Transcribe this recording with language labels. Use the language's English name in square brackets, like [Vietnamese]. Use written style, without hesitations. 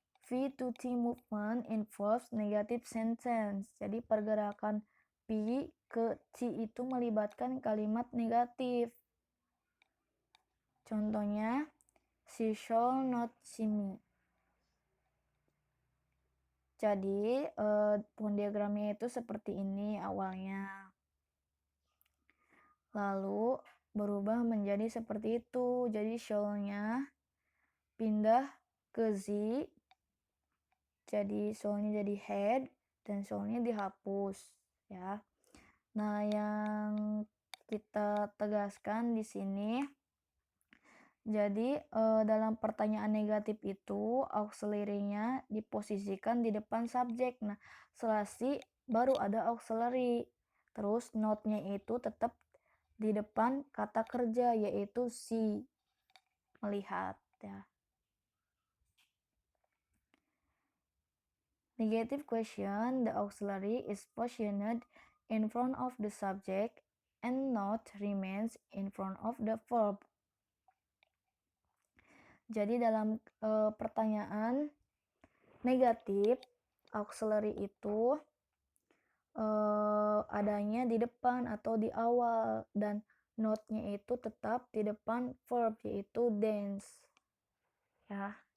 [English] V to T movement involves negative sentence. [Indonesian] Jadi pergerakan P ke T itu melibatkan kalimat negatif. Contohnya, [English] she shall not see me. [Indonesian] Jadi, diagramnya itu seperti ini awalnya. Lalu, berubah menjadi seperti itu. Jadi, shall-nya pindah ke Z. Jadi, shall-nya jadi head, dan shall-nya dihapus. Ya. Nah, yang kita tegaskan di sini, jadi dalam pertanyaan negatif itu auxiliary-nya diposisikan di depan subjek. Nah, setelah si baru ada auxiliary. Terus not-nya itu tetap di depan kata kerja yaitu see, melihat ya. [English] Negative question, the auxiliary is positioned in front of the subject and not remains in front of the verb. [Indonesian] Jadi dalam pertanyaan negatif, auxiliary itu adanya di depan atau di awal dan not-nya itu tetap di depan verb yaitu dance. Ya.